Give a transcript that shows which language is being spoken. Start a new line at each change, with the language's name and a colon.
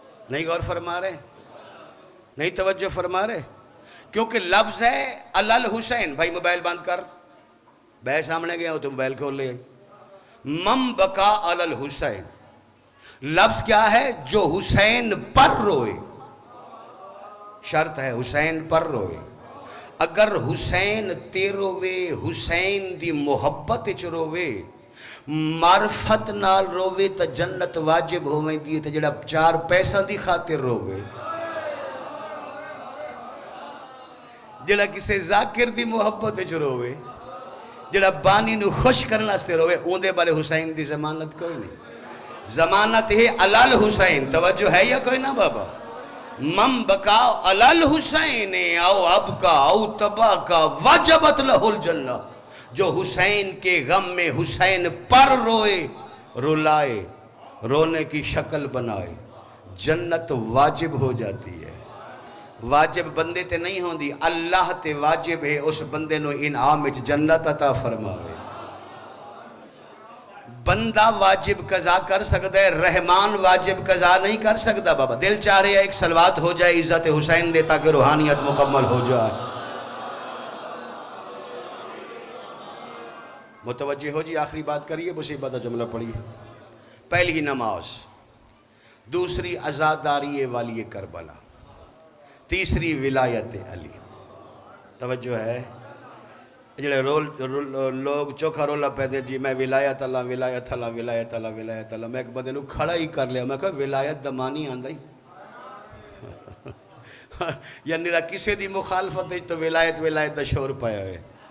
Urdu: نہیں غور فرما رہے, نہیں توجہ فرما رہے, کیونکہ لفظ ہے علل حسین. بھائی موبائل بند کر, بھائی سامنے گیا ہو تو موبائل کھول لے.
Arabic: من بکا علل حسین,
Urdu: لفظ کیا ہے؟ جو حسین پر روئے. شرط ہے حسین پر روئے.
Punjabi: اگر حسین تے روے, حسین دی محبت اچ روے, معرفت نال روے تا جنت واجب ہوئیں دی. تا جڑا 4 پیسہ دی خاطر روے, جڑا کسے ذاکر دی محبت اچ روے, جڑا بانی نو خوش کرنا سے روے, اون دے بارے حسین دی ضمانت کوئی نہیں.
Urdu: ضمانت ہے علل حسین. توجہ ہے یا کوئی نہ بابا؟
Arabic: من بکا علل حسین او ابکا او تباکا وجبت لہ الجنہ.
Urdu: جو حسین کے غم میں حسین پر روئے, رولائے, رونے کی شکل بنائے, جنت واجب ہو جاتی ہے.
Punjabi: واجب بندے تے نہیں ہوندی, اللہ تے واجب ہے اس بندے نو انعام وچ جنت عطا فرماوے.
Urdu: بندہ واجب قضا کر سکتا ہے, رحمان واجب قضا نہیں کر سکتا. بابا دل چاہ رہے ایک صلوات ہو جائے عزت حسین دے تاکہ روحانیت مکمل ہو جائے. متوجہ ہو جی, آخری بات کریے, مصیبت کا جملہ پڑھیے. پہلی نماز, دوسری عزاداری والی کربلا, تیسری ولایت علی.
Punjabi: توجہ ہے؟ جڑے لوگ چوکھا رولا پہدے جی میں ولایت اللہ ولایت اللہ ولایت اللہ ولایت اللہ. میں ایک بندے نو کھڑا ہی کر لیا, میں کہا ولایت دا معنی آندا ہی یعنی کسی دی مخالفت ہے تو ولایت ولایت دا شور پایا ہے.